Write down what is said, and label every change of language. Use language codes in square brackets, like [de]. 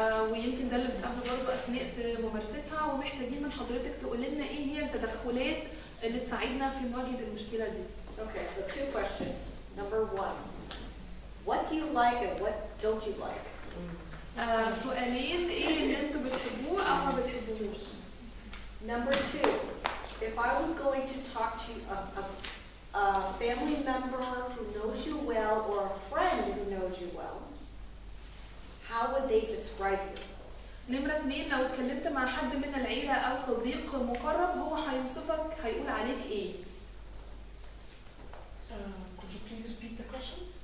[ar] ويمكن ده اللي بتقابله برضه اسماء في ممارستها، ومحتاجين من حضرتك تقول لنا ايه هي التدخلات اللي تساعدنا في مواجهه المشكله دي. [en] Okay, so 2 questions. Number 1, what do you like and what don't you like? [ar] سؤالين، ايه اللي انتوا بتحبوه او ما بتحبوهوش؟ [en] Number 2, if I was going to talk to a family member who knows you well or a friend who knows you well, how would they describe you? [ar] نمرة 2، لو اتكلمت مع حد من العيلة أو صديق مقرب هو هيوصفك هيقول عليك إيه؟ [en] Could you please repeat the question?